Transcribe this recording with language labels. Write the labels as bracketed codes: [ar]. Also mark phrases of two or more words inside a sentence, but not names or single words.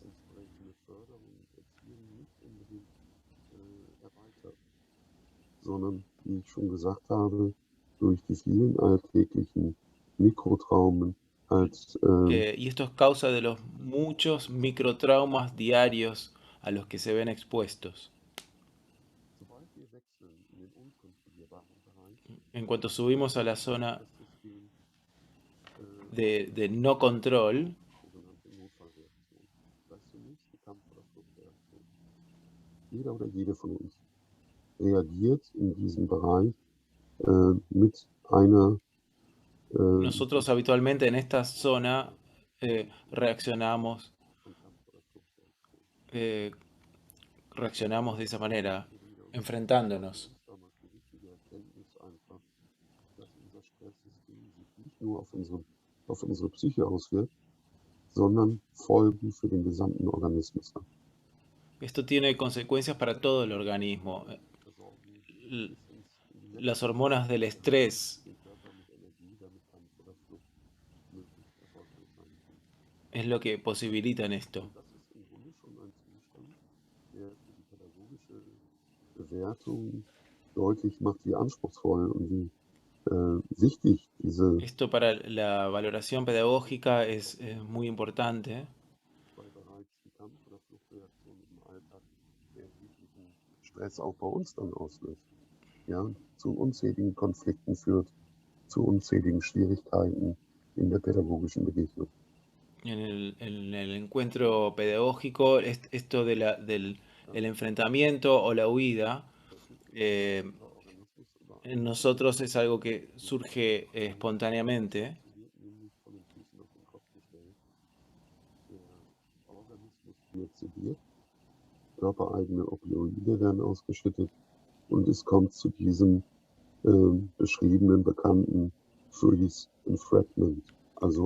[de] Entsprechende Förderung und Erziehung nicht unbedingt erweitert, sondern, wie ich schon gesagt habe, durch die vielen alltäglichen Mikrotraumen als [es] Y esto es causa de los muchos microtraumas diarios a los que se ven expuestos. [de] sobald wir wechseln in den unkontrollierbaren Bereich, [es] En cuanto subimos a la zona [de] das System [es] de no control, [de] sogenannte Notfallreaktion. Das ist zunächst die Kampf- oder Fluchtreaktion. Jeder oder jede von uns reagiert in diesem Bereich mit einer [es] Nosotros habitualmente en esta zona reaccionamos, eh, reaccionamos de esa manera, enfrentándonos. [de] damals die wichtige Erkenntnis einfach, dass unser Stresssystem sich nicht nur auf unsere Psyche auswirkt, sondern Folgen für den gesamten Organismus hat. [es] Esto tiene consecuencias para todo el organismo. L- Las hormonas del estrés [de] Den Körper mit Energie, damit Kampf oder Flucht möglich erfolgreich sein kann. [es] es lo que posibilitan esto. [de] Und das ist im Grunde schon ein Zustand, der für die pädagogische Bewertung deutlich macht, wie anspruchsvoll und wie wichtig diese [es] Esto para la valoración pedagógica es muy importante, [de] weil bereits die Kampf- oder Fluchtreaktion im Alltag erheblichen Stress auch bei uns dann auslöst. Ja, zu unzähligen Konflikten führt, zu unzähligen Schwierigkeiten in der pädagogischen Begegnung. [es] en el encuentro pedagógico, esto de del el enfrentamiento o la huida, eh, [de] Organismus über [es] en nosotros es algo que surge espontáneamente. [de] wird nämlich von den Füßen auf den Kopf gestellt. Der Organismus wird sediert, körpereigene Opioide werden ausgeschüttet und es kommt zu diesem beschriebenen, bekannten [en] Freeze and Fragment, [de] also